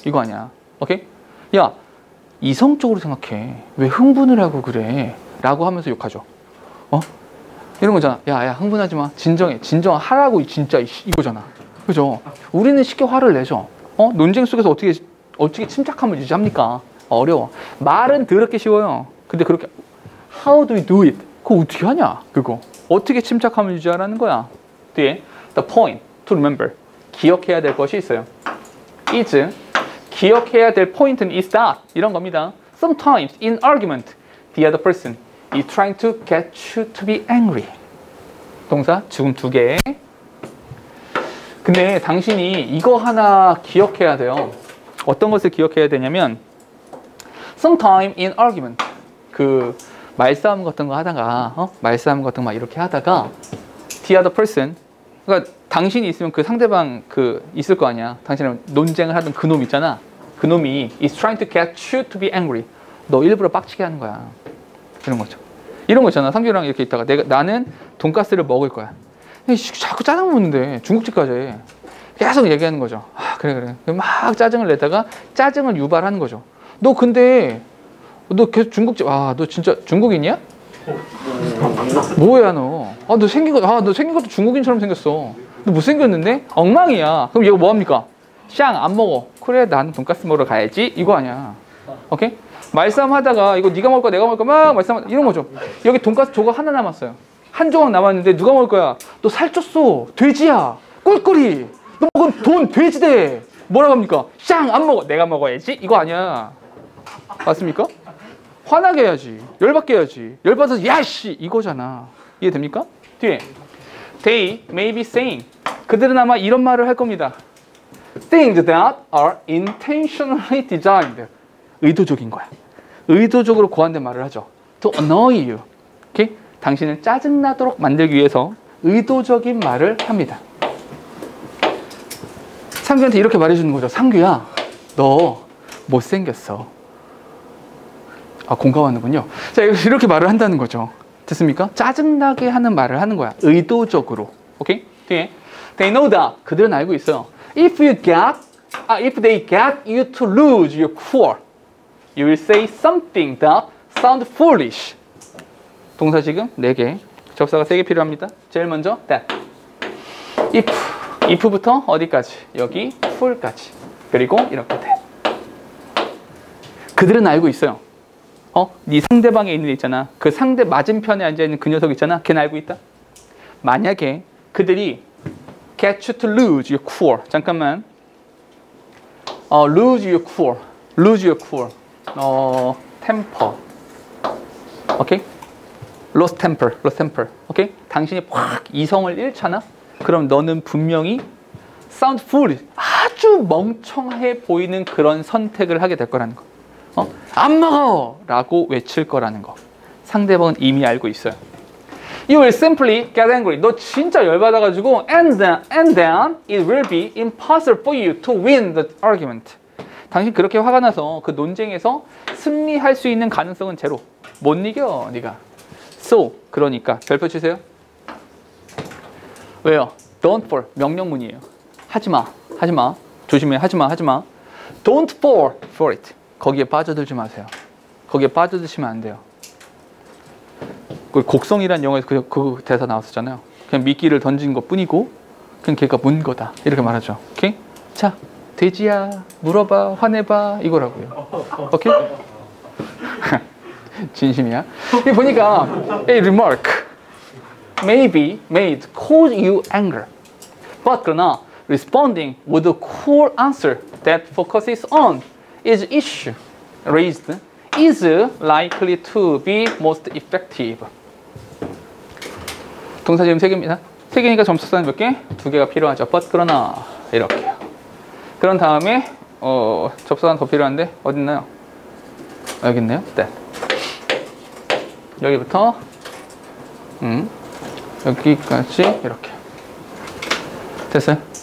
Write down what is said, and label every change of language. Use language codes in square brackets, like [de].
[ko] 이거 아니야. 오케이? 야, 이성적으로 생각해. 왜 흥분을 하고 그래? 라고 하면서 욕하죠. 이런 거잖아. 야, 흥분하지 마. 진정하라고, 진짜. 이거잖아. 그죠? 우리는 쉽게 화를 내죠. 논쟁 속에서 어떻게 침착함을 유지합니까? 어려워. 말은 더럽게 쉬워요. 근데 그렇게, [en] how do we do it? [ko] 그거 어떻게 하냐? 그거. 어떻게 침착함을 유지하라는 거야? 뒤에, [en] the point to remember. [ko] 기억해야 될 것이 있어요. [en] is. [ko] 기억해야 될 포인트는 [en] is that. [ko] 이런 겁니다. [en] Sometimes in argument, the other person is trying to get you to be angry. [ko] 동사 지금 2개. 근데 당신이 이거 하나 기억해야 돼요. 어떤 것을 기억해야 되냐면 [en] sometime in argument. [ko] 그 말싸움 같은 거 하다가 말싸움 같은 거 막 이렇게 하다가 [en] the other person, [ko] 그러니까 당신이 있으면 그 상대방 있을 거 아니야. 당신은 논쟁을 하던 그 놈 있잖아. 그 놈이 [en] is trying to get you to be angry. [ko] 너 일부러 빡치게 하는 거야. 이런 거죠. 이런 거 있잖아. 상규랑 이렇게 있다가 나는 돈가스를 먹을 거야. 자꾸 짜장 먹는데 중국집 가자. 계속 얘기하는 거죠. 그래. 막 짜증을 내다가 짜증을 유발하는 거죠. 너 근데 너 계속 중국집, 너 진짜 중국인이야? 뭐야 너? 너 생긴 것도 중국인처럼 생겼어. 너 못생겼는데? 엉망이야. 그럼 얘가 뭐합니까? 샹 안 먹어. 그래, 나는 돈가스 먹으러 가야지. 이거 아니야. 오케이? 말싸움 하다가 이거 네가 먹을 거야, 내가 먹을 거야, 막 말싸움 이런 거죠. 여기 돈가스 조각 하나 남았어요. 한 조각 남았는데 누가 먹을 거야? 너 살쪘어. 돼지야. 꿀꿀이. 너 먹으면 돈 돼지대. 뭐라고 합니까? 샹 안 먹어. 내가 먹어야지. 이거 아니야. 맞습니까? 화나게 해야지. 열받게 해야지. 열받아서 야씨 이거잖아. 이해됩니까? 뒤에 [en] They may be saying. [ko] 그들은 아마 이런 말을 할 겁니다. [en] Things that are intentionally designed. [ko] 의도적인 거야. 의도적으로 고안된 말을 하죠. [en] To annoy you. 오케이? [ko] 당신을 짜증나도록 만들기 위해서 의도적인 말을 합니다. 상규한테 이렇게 말해주는 거죠. 상규야, 너 못생겼어. 공감하는군요. 자, 이렇게 말을 한다는 거죠. 됐습니까? 짜증나게 하는 말을 하는 거야. 의도적으로. 오케이? [en] 뒤에 They know that. [ko] 그들은 알고 있어요. [en] If they get you to lose your cool, you will say something that sounds foolish. [ko] 동사 지금 4개. 접사가 3개 필요합니다. 제일 먼저 that. if부터 어디까지? 여기 full까지. 그리고 이렇게 that. 그들은 알고 있어요. 네 상대방에 있는 애 있잖아. 그 상대 맞은편에 앉아있는 그 녀석 있잖아. 걔는 알고 있다. 만약에 그들이 [en] get you to lose your cool. [ko] 잠깐만. [en] lose your cool. lose your cool. temper. 오케이? lost temper. lost temper. 오케이? [ko] 당신이 확 이성을 잃잖아. 그럼 너는 분명히 [en] sound foolish. [ko] 아주 멍청해 보이는 그런 선택을 하게 될 거라는 거. 안 먹어! 라고 외칠 거라는 거. 상대방은 이미 알고 있어요. [en] You will simply get angry. [ko] 너 진짜 열받아가지고 [en] and then it will be impossible for you to win the argument. [ko] 당신 그렇게 화가 나서 그 논쟁에서 승리할 수 있는 가능성은 제로. 못 이겨, 네가. So, 그러니까 별표 치세요. 왜요? [en] Don't fall. [ko] 명령문이에요. 하지마. 조심해. 하지마. [en] Don't fall for it. [ko] 거기에 빠져들지 마세요. 거기에 빠져드시면 안 돼요. 그 곡성이라는 영화에서 그 대사 나왔었잖아요. 그냥 미끼를 던진 것 뿐이고 그냥 걔가 문 거다 이렇게 말하죠. 오케이? 자, 돼지야 물어봐 화내봐 이거라고요. 오케이? 진심이야. 이 보니까 [en] a remark may be made cause you anger, but [ko] 그러나 [en] responding with a cool answer that focuses on is issue raised is likely to be most effective. [ko] 동사 지금 3개입니다. 3개니까 접속사는 몇 개? 2개가 필요하죠. but 그러나 이렇게요. 그런 다음에 접속사는 더 필요한데 어디 있나요? 여기 있네요. 네. 여기부터 여기까지 이렇게 됐어요.